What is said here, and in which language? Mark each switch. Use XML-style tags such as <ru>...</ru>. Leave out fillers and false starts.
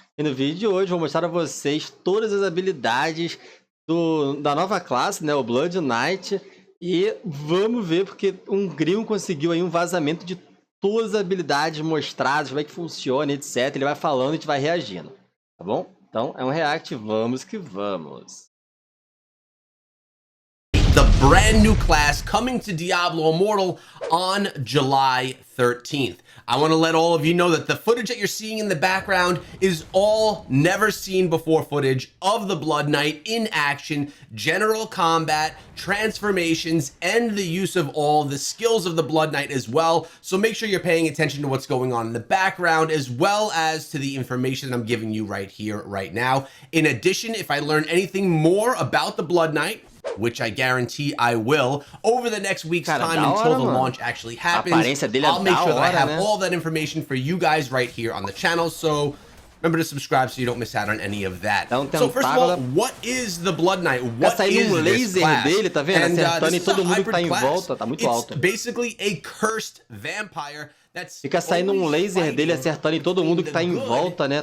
<pt>E no vídeo de hoje vou mostrar a vocês todas as habilidades da nova classe, né, o Blood Knight. E vamos ver porque um gringo conseguiu aí um vazamento de todas as habilidades mostradas, como é que funciona, etc. Ele vai falando e a gente vai reagindo, tá bom? Então é um react, vamos que vamos.</pt> <en>The brand new class coming to Diablo Immortal on July 13th. I want to let all of you know that the footage that you're seeing in the background is all never seen before footage of the Blood Knight in action, general combat, transformations, and the use of all the skills of the Blood Knight as well. So make sure you're paying attention to what's going on in the background as well as to the information that I'm giving you right here, right now. In addition, if I learn anything more about the Blood Knight, which I guarantee I will, over the next week's time until the launch actually happens, I'll make sure that I have all that information for you guys right here on the channel, so remember to subscribe so you don't miss out on any of that. So first of all, what is the Blood Knight? What is this class?</en> <pt>Dele, tá vendo? Acertando em todo mundo que tá em volta, tá muito alto.</pt> <en>It's basically a cursed vampire.</en> <pt>Fica saindo um laser dele acertando em todo mundo que tá em volta, né?</pt>